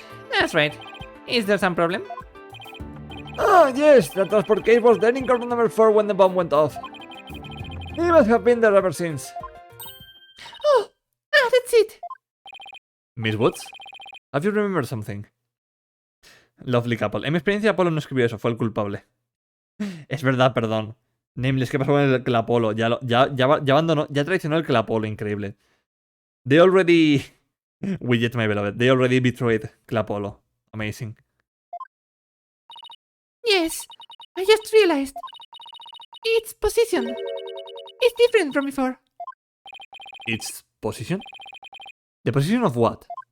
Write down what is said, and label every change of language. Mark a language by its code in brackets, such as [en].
[en] That's right. Is there some problem? Ah, yes, the transport case was there in corner number 4 when the bomb went off. He must have been there ever since. Oh! That's it! Miss Woods, have you remembered something? Lovely couple. [es] En mi experiencia Apolo no escribió eso, fue el culpable. Es verdad, perdón. Nameless, ¿qué pasó con el Apolo? Ya abandonó, ya traicionó el Apolo, increíble. [en] They already... Widget, my beloved. They already betrayed Apolo. Amazing. Yes, I just realized. Its position. It's different from before. Its position? The position of what?